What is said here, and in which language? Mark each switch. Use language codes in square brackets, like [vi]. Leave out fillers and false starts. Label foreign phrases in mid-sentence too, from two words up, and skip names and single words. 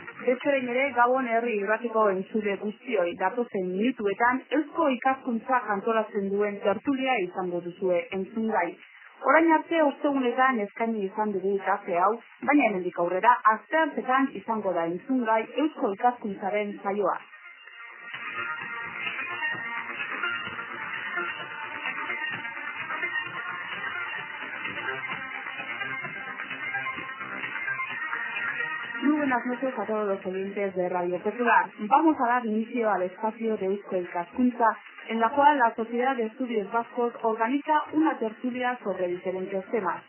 [eu] Bestearen ere, Gabon herri irratiko entzule guztioi datozen minutuetan Eusko Ikaskuntza antolatzen duen tertulia izango duzue entzungai. Orain arte ostegunetan eskaini izan dugu ikase hau, baina hemendik aurrera asteartean izango da entzungai Eusko Ikaskuntzaren saioa. [es] Muy buenas noches a todos los oyentes de Radio Popular. Vamos a dar inicio al espacio de Eusko Ikaskuntza, en la cual la Sociedad de Estudios Vascos organiza una tertulia sobre diferentes temas.